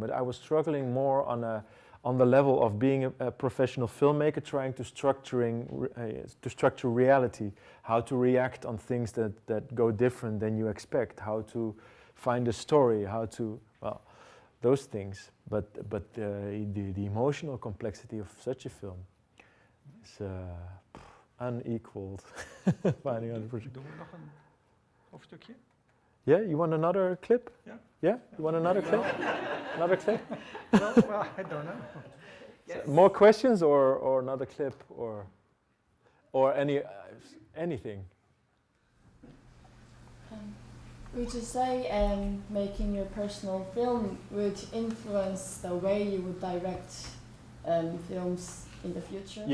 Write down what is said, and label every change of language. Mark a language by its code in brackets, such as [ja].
[en] But I was struggling more on the level of being a professional filmmaker, trying to structure reality, how to react on things that go different than you expect, how to find a story, how to, well, those things. But the emotional complexity of such a film is unequaled. Finding out the project. [nl] Doen we nog een hoofdstukje? [en] Yeah, you want another clip? Yeah. Yeah, you want another clip? Another clip? Well, I don't know. Yes. More questions or another clip or anything? Would you say making your personal film would influence the way you would direct films in the future?